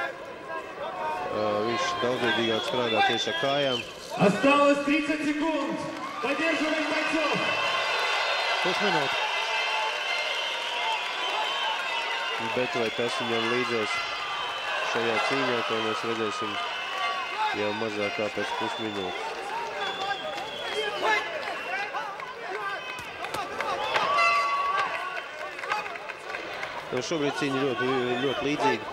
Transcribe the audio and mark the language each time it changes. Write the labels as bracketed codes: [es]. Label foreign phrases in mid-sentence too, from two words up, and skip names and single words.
[lv] Viņš daudzveidīgāk strādā tieši ar kājām. [ru] Осталось 30 секунд. Поддерживаем бойцов. [lv] Pusminūte. Bet vai tas viņam līdzēs šajā cīņā, ko mēs redzēsim jau mazāk kā pēc pusminūtes. Šobrīd cīņa ļoti līdzīga.